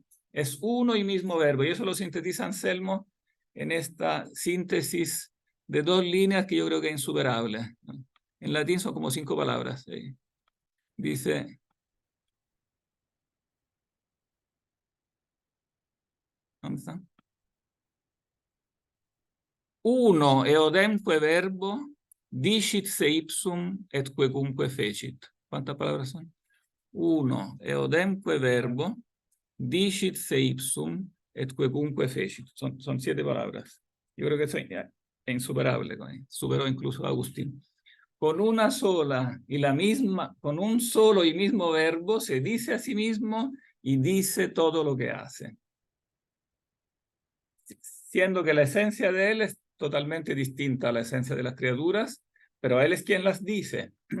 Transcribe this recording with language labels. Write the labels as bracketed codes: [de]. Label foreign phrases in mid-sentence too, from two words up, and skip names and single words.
[es] Es uno y mismo verbo, y eso lo sintetiza Anselmo en esta síntesis de 2 líneas que yo creo que es insuperable, ¿no? En latín son como 5 palabras. Dice, ¿dónde está? [la] Uno eodemque verbo, dicit se ipsum et quecunque fecit. [es] ¿Cuántas palabras son? [la] Uno eodemque verbo, dicit se ipsum et quecunque fecit. [es] Son 7 palabras. Yo creo que eso es insuperable, superó incluso a Agustín. Con una sola y la misma, con un solo y mismo verbo se dice a sí mismo y dice todo lo que hace, siendo que la esencia de él es totalmente distinta a la esencia de las criaturas, pero él es quien las dice.